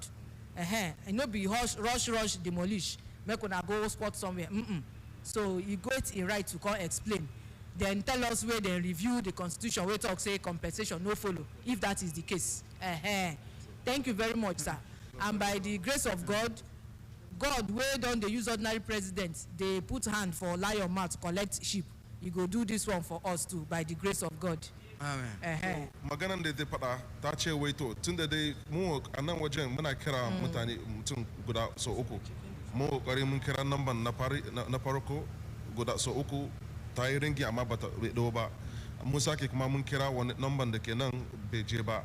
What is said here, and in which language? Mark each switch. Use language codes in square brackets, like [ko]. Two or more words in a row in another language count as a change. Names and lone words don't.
[pcm] And not be rush, demolish, make una go squat somewhere. So you go it in right to come explain. Then tell us where they review the constitution, where talk say compensation no follow, if that is the case. Thank you very much, sir. And by the grace of God, God wey don dey use ordinary president dey put hand for lion mouth collect sheep. You go do this one for us too by the grace of God. Amen. [ha] Maganan da zai faɗa ta ce wai to tunda dai mu a nan wajen muna kira mutane mutum guda so uku. Mu kokari mun kira namban na farko guda so uku ta yi ringi amma ba ta ɗau ba. Mun sake kuma mun kira wani namban da ke nan bai je ba.